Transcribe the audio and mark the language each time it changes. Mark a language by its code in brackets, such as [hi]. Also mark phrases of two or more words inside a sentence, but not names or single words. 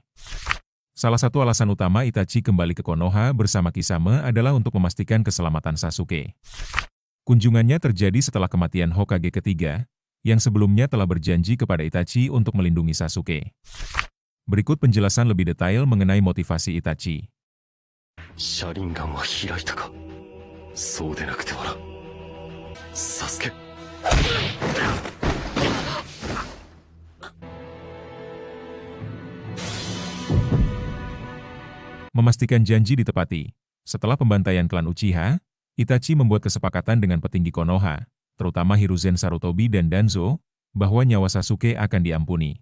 [id] Salah satu alasan utama Itachi kembali ke Konoha bersama Kisame adalah untuk memastikan keselamatan Sasuke. Kunjungannya terjadi setelah kematian Hokage ketiga, yang sebelumnya telah berjanji kepada Itachi untuk melindungi Sasuke. Berikut penjelasan lebih detail mengenai motivasi Itachi. [ja] 車輪眼は開いたか。そうでなくてはな。サスケ。 [id] Memastikan janji ditepati. Setelah pembantaian klan Uchiha, Itachi membuat kesepakatan dengan petinggi Konoha, terutama Hiruzen Sarutobi dan Danzo, bahwa nyawa Sasuke akan diampuni.